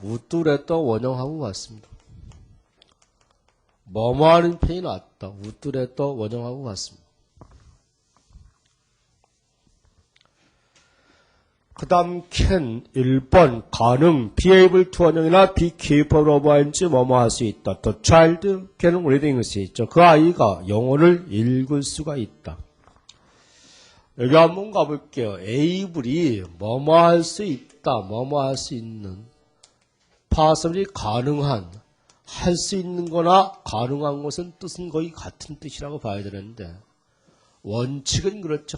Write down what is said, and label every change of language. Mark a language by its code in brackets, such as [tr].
[ko] 우뚜레떠 원형하고 같습니다. 뭐뭐 하는 편이 낫다. 우뚜레떠 원형하고 같습니다. 그 다음 can 1번 가능 [en] be able to [ko] 원형이나 [en] be capable of ing [ko] 뭐뭐 할 수 있다. [en] The child can read English [ko] 있죠. 그 아이가 영어를 읽을 수가 있다. 여기 한번 가볼게요. able이 뭐뭐 할 수 있다. 뭐뭐 할 수 있는 possibly 가능한 할 수 있는 거나 가능한 것은 뜻은 거의 같은 뜻이라고 봐야 되는데 원칙은 그렇죠.